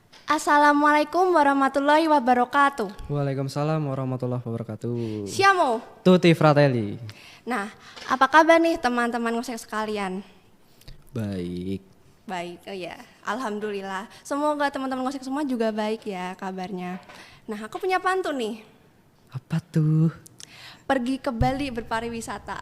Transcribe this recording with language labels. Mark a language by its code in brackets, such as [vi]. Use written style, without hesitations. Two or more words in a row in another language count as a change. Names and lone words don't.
[ar] السلام عليكم ورحمة الله وبركاته. وعليكم السلام ورحمة الله وبركاته. [it] Siamo. Tutti fratelli. [id] Nah, apa kabar nih teman-teman ngosek sekalian? Baik. Baik, oh ya, alhamdulillah. Semoga teman-teman ngosek semua juga baik ya kabarnya. Nah, aku punya pantun nih. Apa tuh? Pergi ke Bali berpariwisata.